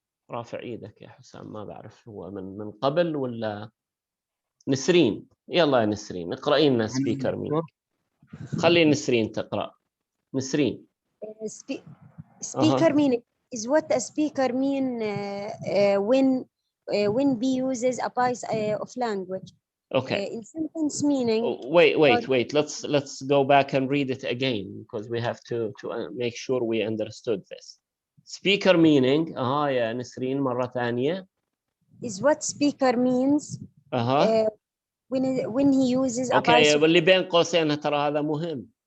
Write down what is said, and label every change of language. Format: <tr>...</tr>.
<ar>رافع ايدك يا حسام، ما بعرف هو من قبل ولا نسرين. يلا يا نسرين اقرأي لنا سبيكر مين. خلي نسرين تقرأ. نسرين.</ar> <en>Speaker meaning is what a speaker mean when be uses a piece of language. Okay. In sentence meaning. Wait. Let's go back and read it again because we have to make sure we understood this.</en> <ar>Speaker meaning يا نسرين مرة ثانية.</ar> <en>Is what speaker means when he uses a piece of.</en> <ar>واللي بين قوسين ترى هذا مهم.</ar>